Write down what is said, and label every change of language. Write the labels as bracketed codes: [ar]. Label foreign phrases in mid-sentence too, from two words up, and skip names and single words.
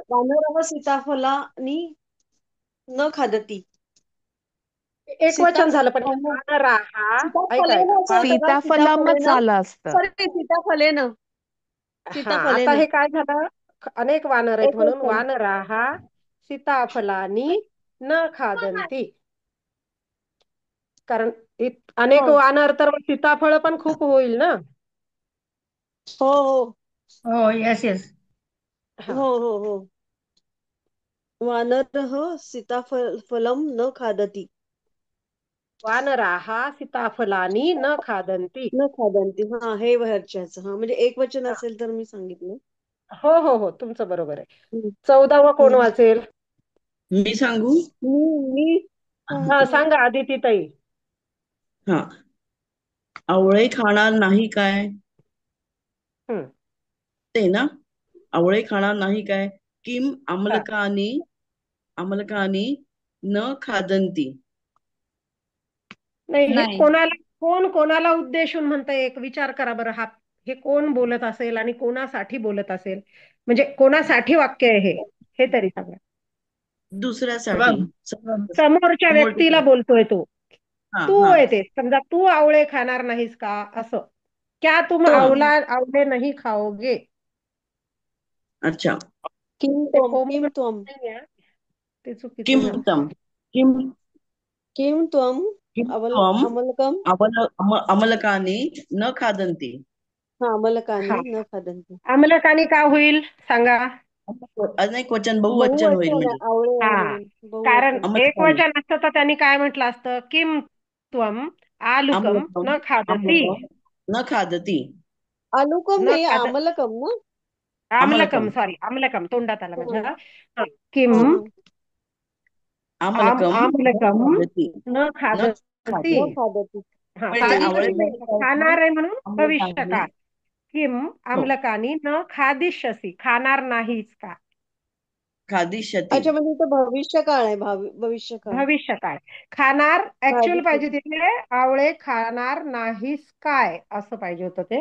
[sa] वानर सीताफलानी न खादती. [mr] एक वचन झालं, पण सीताफळ वानर हा. ऐका [sa] सीताफलेन [mr] ऐका असं होतं का? [sa] सीताफलमच सीताफलेन, [mr] आलं असतं. [sa] सॉरी, सीताफलेन. [mr] हा, आता [sa] सीताफलेन [mr] हे काय झालं? अनेक वानर आहेत एक म्हणून वचन. [sa] वानराहा सीताफलानी न खादंती. [mr] कारण अनेक हो वानर तर सीताफळ पण खूप होईल ना. हो हो हो, [en] yes yes. [mr] हा. हो हो हो. [sa] वानरः सीताफलम न खादति. वानराः सीताफलानि न खादन्ति. न खादन्ति. [mr] हा हे वरच्याचं. हा म्हणजे एक वचन असेल तर मी सांगितलं. हो हो हो, तुमचं बरोबर आहे. हम्म. 14वं कोण वाचेल? मी सांगू? मी हा, सांगा आदिती ताई. हा. आवळे खाणार नाही काय? हम्म. ते ना? आवळे खाणार नाही काय? [sa] किम अमलकानी न खादंती. [mr] नाही, हे नाही. कोण कोणाला उद्देशून म्हणतंय, एक विचार करा बरं. हे कोण बोलत असेल आणि कोणासाठी बोलत असेल, म्हणजे कोणासाठी वाक्य आहे हे तरी सांगा. दुसऱ्यासाठी. समोरच्या व्यक्तीला बोलतोय तो. हा तू हा. येते समजा, तू आवळे खाणार नाहीस का, असं. [hi] क्या तुम आवळे नाही खाओगे? [mr] अच्छा. [sa] किम [mr] ते [sa] त्वम [mr] कोमल [sa] किम त्वम [mr] नाहीये, ते चुकीचं [sa] किम [mr] झालं. [sa] तम किम किम त्वम किम अवल त्वम अमलकम अमलकानी न खादंती. [mr] हा हा, [sa] अमलकानी न खादन्ति. [mr] आमलकानी का होईल सांगा? अनेक वचन बहुवचन होईल बहुवचन आहे, म्हणजे. आवळे आहे हा, म्हणून कारण बहुवचन. एक [sa] अमलकानी [mr] वचन असतं तर त्यांनी काय म्हटलं असतं? [sa] किम त्वम आलुकम अमलकम न खादती. न खादती. आलुकम न [mr] नाही, [sa] खाद आमलकम ना. आमलकम, अमलकम [mr] सॉरी, आमलकम तोंडात आलं माझ्या. हा, हा, [sa] किम [mr] हा. [sa] अमलकम न आमलकम खादती. न न खादती. न खादती. खादति. [mr] हा, पण ते [sa] खादीतच [mr] आवळे नाही, खाणार आहे म्हणून [sa] अमलकानी. [mr] भविष्यकाळ. किम हो. [sa] आमलकानी न खादिष्यसी, [mr] खाणार नाहीस का? [sa] खादिष्यती. [mr] अच्छा, म्हणजे इथं भविष्यकाळ आहे, भविष्यकाळ. भविष्यकाळ. खाणार ऍक्च्युअल पाहिजे [sa] खादिष्यति. [mr] तिथे, आवळे खाणार नाहीस काय, असं पाहिजे होतं ते.